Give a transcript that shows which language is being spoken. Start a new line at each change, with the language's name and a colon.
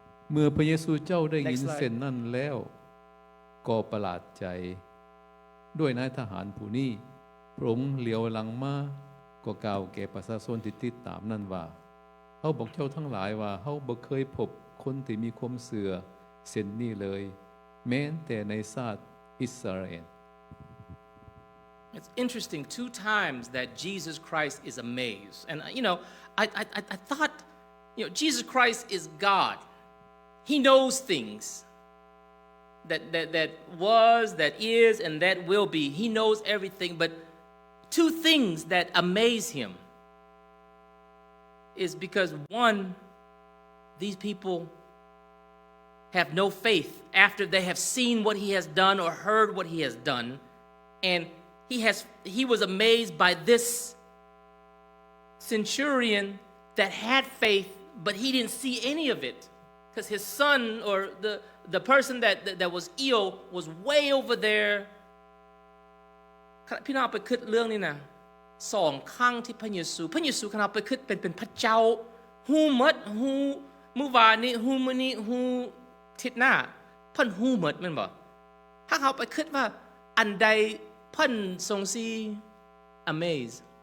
Northeastern Thai: เมื่อพระเยซูเจ้าได้ยินเส้นนั้นแล้วก็ประหลาดใจด้วยนายทหารผู้นี้พระองค์เหลียวหลังมาก็กล่าวแก่ประชาชนที่ติดตามนั้นว่าเฮาบอกเจ้าทั้งหลายว่าเฮาบ่เคยพบคนที่มีความเชื่อเช่นนี้เลยแม้แต่ในชาติอิสราเอล
English: It's interesting two times that Jesus Christ is amazed and I thought Jesus Christ is God he knows things that was that is and that will be he knows everything but two things that amaze him is because one these people have no faith after they have seen what he has done or heard what he has done and he was amazed by this centurion that had faith but he didn't see any of it because his son or the person that was ill was way over there
Northeastern Thai: พี่น้องไปคิดเรื่องนี้นะ2ครั้งที่พระเยซูขณะไปคิดเป็นพระเจ้าฮู้หมดฮู้มื้อวานนี้ฮู้มื้อนี้ฮู้ทิศหน้าเพิ่นฮู้หมดแม่นบ่ถ้าเขาไปคิดว่าอันใดเพิ่นทรงสิ amaze